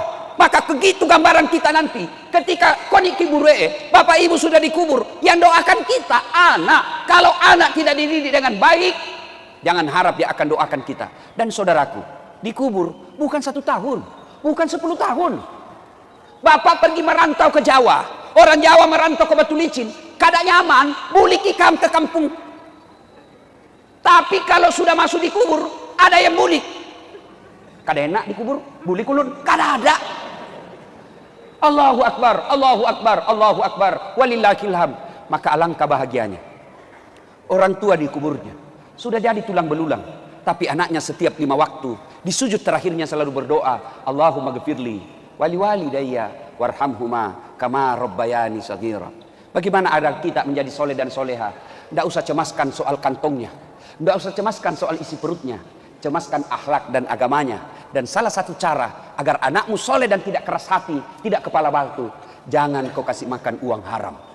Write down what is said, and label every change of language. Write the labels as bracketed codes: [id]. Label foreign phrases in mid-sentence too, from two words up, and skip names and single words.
[id] Maka begitu gambaran kita nanti, ketika koni kibure, bapak ibu sudah dikubur, yang doakan kita anak. Kalau anak tidak dididik dengan baik, jangan harap dia akan doakan kita. Dan saudaraku, dikubur bukan 1 tahun, bukan 10 tahun. Bapak pergi merantau ke Jawa, orang Jawa merantau ke Batu Licin, [bjn] kada nyaman, bulik ikam ke kampung. [id] Tapi kalau sudah masuk di kubur, ada yang bulik. [bjn] Kada enak dikubur, bulik ulun, kada ada. [ar] الله أكبر، الله أكبر، الله أكبر، ولله الحمد. [id] Maka alangkah bahagianya orang tua di kuburnya sudah jadi tulang belulang, tapi anaknya setiap 5 waktu di sujud terakhirnya selalu berdoa, [ar] اللهم اغفر لي ولوالدي وارحمهما كما ربياني صغيرا. [id] Bagaimana ada kita menjadi soleh dan soleha? Tidak usah cemaskan soal kantongnya, tidak usah cemaskan soal isi perutnya, cemaskan akhlak dan agamanya. Dan salah satu cara agar anakmu soleh dan tidak keras hati, tidak kepala batu, jangan kau kasih makan uang haram.